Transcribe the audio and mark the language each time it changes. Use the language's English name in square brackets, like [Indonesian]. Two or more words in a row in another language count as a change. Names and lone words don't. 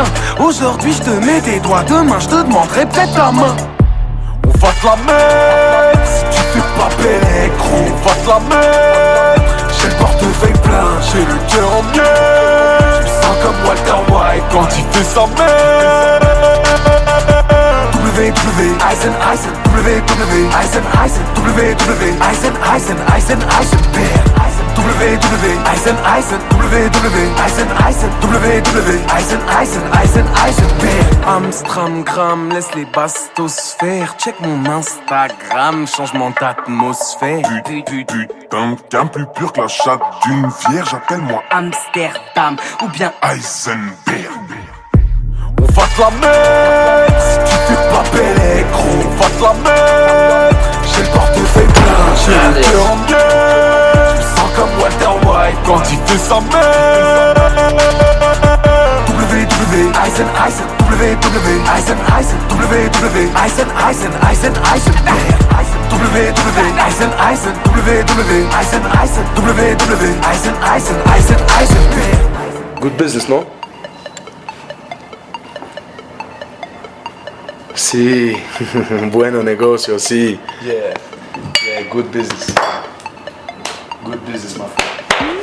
[French] Aujourd'hui, je te mets tes doigts, demain, je te demanderai peut-être ta main. On va te la mettre, si tu fais pas belle, gros. On va te la mettre, j'ai le portefeuille plein, j'ai le cœur en miel. Je me sens comme Walter White quand il fait sa mère. WW, Eisen, Eisen, WW, Eisen, Eisen, WW, Eisen, Eisen, Eisen, Eisenberg. WW, Eisen, Eisen, WW, Eisen, Eisen, WW, Eisen, Eisen, Eisen, Eisenberg. Amstramgram, laisse les bastos faire. Check mon Instagram, changement d'atmosphère. Putain, qu'un plus pur que la chatte d'une vierge, appelle-moi Amsterdam ou bien Eisenberg. On va te la mettre, si tu fais pas belle, gros. On va te la mettre, j'ai le portefeuille plein, j'ai le cœur en miel. Je me sens comme Walter White quand il fait sa mère. WW, Eisen, Eisen, WW, Eisen, Eisen, WW, Eisen, Eisen, Eisen, Eisenberg. WW, Eisen, Eisen, WW, Eisen, Eisen, WW, Eisen, Eisen, Eisen, Eisenberg. [English] Good business, [Spanish] no? Sí, bueno negocio, sí. [English] Yeah, good business. Good business, my friend.